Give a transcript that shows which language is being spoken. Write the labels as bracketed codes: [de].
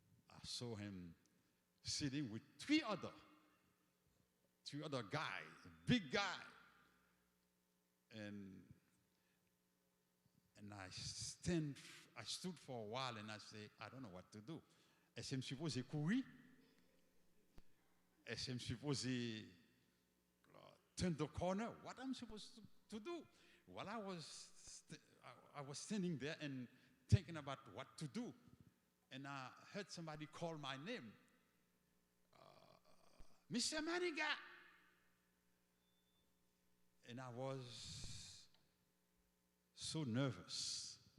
[en] I saw him sitting with three other guys, big guy. And I stood for a while and I said, I don't know what to do. [fr] Est-ce que je suis supposé courir? Est-ce que je suis supposé [en] turn the corner? What am I supposed to do? While I was standing there and thinking about what to do, and I heard somebody call my name, Mr. Manigat. And I was so nervous.